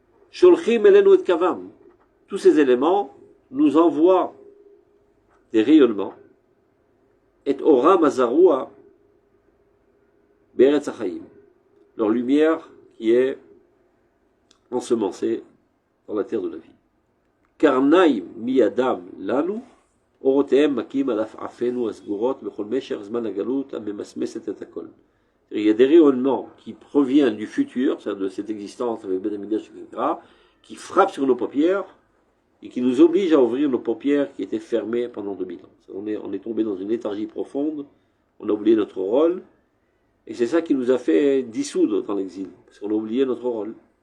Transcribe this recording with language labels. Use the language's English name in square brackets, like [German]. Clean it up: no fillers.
[Hebrew] Sholchim elenu et kavam. [French] Tous ces éléments nous envoient des rayonnements. [Hebrew] Et ora mazarua beretz hachaim. [French] Leur lumière qui est ensemencée dans la terre de la vie. [Hebrew] Karnaim miadam lanu. אורותיהם מכים על עפעפינו הסגורות בכל משך זמן הגלות הממסמסת את הכל. [French] Il y a des rayonnements qui proviennent du futur, c'est-à-dire de cette existence avec Ben Amidash, etc., qui frappent sur nos paupières et qui nous obligent à ouvrir nos paupières qui étaient fermées pendant 2000 ans. On est tombé dans une léthargie profonde, on a oublié notre rôle, et c'est ça qui nous a fait dissoudre dans l'exil, parce qu'on a oublié notre rôle.